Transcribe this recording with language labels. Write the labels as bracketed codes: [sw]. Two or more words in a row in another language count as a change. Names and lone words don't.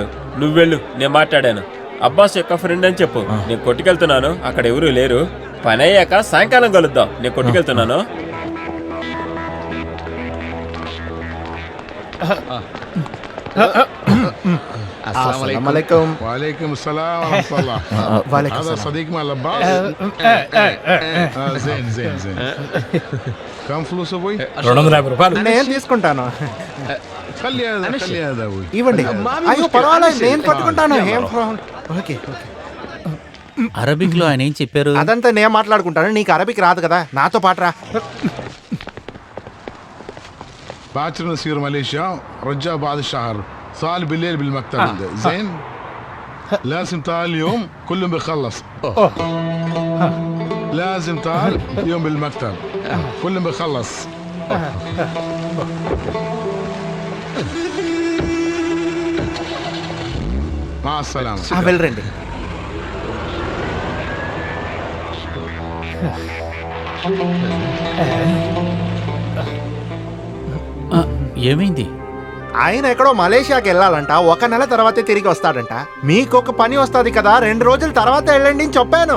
[te] నువ్వు వెళ్ళు, నేను మాట్లాడాను. అబ్బాస్ యొక్క ఫ్రెండ్ అని చెప్పు. నేను కొట్టుకెళ్తున్నాను, అక్కడ ఎవరూ లేరు. పని అయ్యాక సాయంకాలం కలుద్దాం. నేను కొట్టుకెళ్తున్నాను. [ar] అస్సలాముఅలైకుం. وعليكم السلام ورحمة الله. వాలేకుం هذا సలాం. صديق مال عباس. زين زين زين. كم فلوس ابوي؟ [te] 250 రూపాయలు. నేను తీసుకుంటాను. [ar] خلي هذا ابوي. [te] ఇవ్వండి. అయ్యో పర్వాలేదు, నేను పట్టుకుంటాను. ఏం ప్రాబ్లం. [en] okay okay. [te] అరబిక్ లో ఆయన ఏం చెప్పారు? అదంతా నేను మాట్లాడుకుంటాను. నీకు అరబిక్ రాదు కదా, నాతో పాటు రా. [ar] باكر نسير ماليزيا، رجع بعد الشهر. صار بالليل بالمكتب عنده. زين. لازم تعال اليوم، كلهم بيخلص. لازم تعال اليوم بالمكتب، كلهم بيخلص. مع السلامة. [te] వెళ్ళరండి. ఏమైంది? ఆయన ఎక్కడో మలేషియాకి వెళ్ళాలంట, 1 నెల తర్వాతే తిరిగి వస్తాడంట. మీకొక పని వస్తుంది కదా, 2 రోజుల తర్వాత వెళ్ళండి అని చెప్పాను.